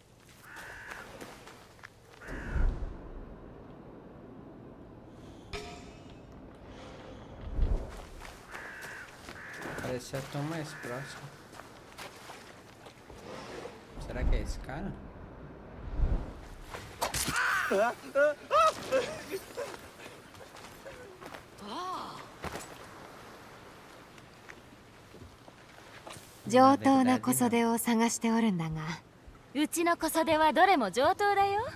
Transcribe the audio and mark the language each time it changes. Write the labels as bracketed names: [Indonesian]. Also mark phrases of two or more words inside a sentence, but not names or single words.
[Portuguese] Parece ser tão mais próximo. Será que é esse cara? [Japanese] 上等な小袖を探しておるんだが、うちの小袖はどれも上等だよ。